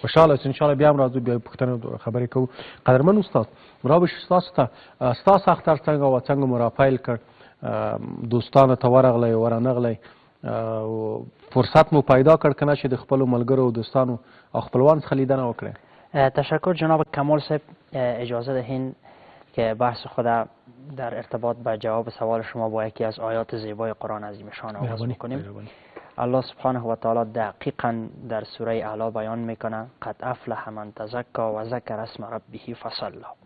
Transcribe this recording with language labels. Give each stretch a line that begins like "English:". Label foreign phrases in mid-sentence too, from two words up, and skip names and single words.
Pashto: خوشحاله اوسئ انشاءالله بیا هم راځو بیا پوښتنې خبرې کوو. قدرمن استاد رابش ستاسو ته ستاسو اختر څنګه و څنګه مو راپیل کړ دوستانو ته ورغلی ورانغلی فرصت مو پیدا کړ که نه چې د خپلو ملګرو و دوستانو او خپلوان څخه لیدنه وکړئ؟
Persian: تشکر جناب کمال صاحب. اجازه دهین که بحث خود در ارتباط با جواب سوال شما با یکی از آیات زیبای قرآن عظیم شان آغاز میکنیم.
Arabic: الله سبحانه و تعالی
Persian: دقیقا در سوره اعلی بیان میکنه
Arabic: قد افلح من تزکا و ذکر اسم ربه فصلی.